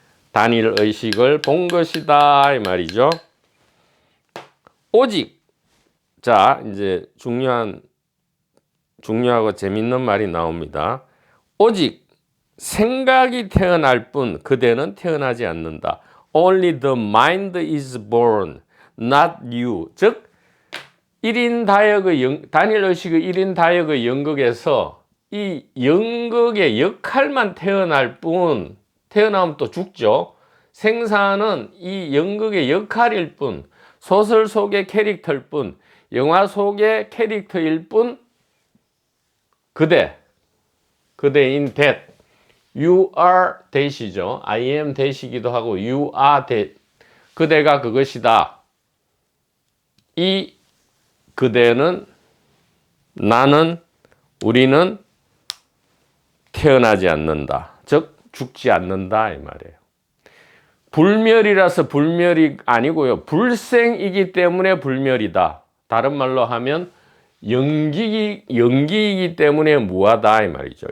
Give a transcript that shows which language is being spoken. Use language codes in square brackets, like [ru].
[ko] 단일의식을 본 것이다 이 말이죠. 오직 자 이제 중요하고 재밌는 말이 나옵니다. 오직 생각이 태어날 뿐 그대는 태어나지 않는다. [en] Only the mind is born, not you. [ko] 즉 1인 다역의 단일의식의 1인 다역의 연극에서 이 연극의 역할만 태어날 뿐, 태어나면 또 죽죠. 생사는 이 연극의 역할일 뿐, 소설 속의 캐릭터일 뿐, 영화 속의 캐릭터일 뿐, 그대인 that. [en] You are that이죠. I am that [ko] 이기도 하고 [en] you are that. [ko] 그대가 그것이다. 이 그대는, 나는, 우리는 태어나지 않는다. 즉 죽지 않는다 이 말이에요. 불멸이라서 불멸이 아니고요. 불생이기 때문에 불멸이다. 다른 말로 하면 연기이기 때문에 무하다 이 말이죠.